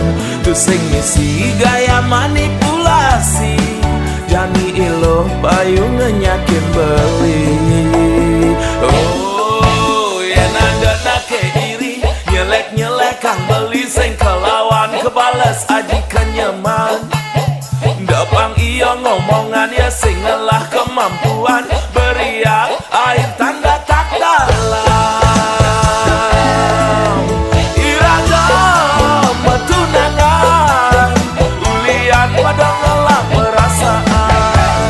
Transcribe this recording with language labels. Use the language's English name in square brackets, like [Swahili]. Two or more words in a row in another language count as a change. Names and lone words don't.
[Balinese] Tu sing misi [Indonesian] gaya manipulasi, [Balinese] jani ilo payu ngenyakin beli. Oh, yen ada nake iri, nyelek-nyelek kang beli sing kelawan kebalas aji kenyaman. Dapang iyo ngomongan ya sing ngelah kemampuan, [Indonesian] beriak air tanda tak dalam. [Balinese] Iragam tunangan, ulian pada ngelah perasaan.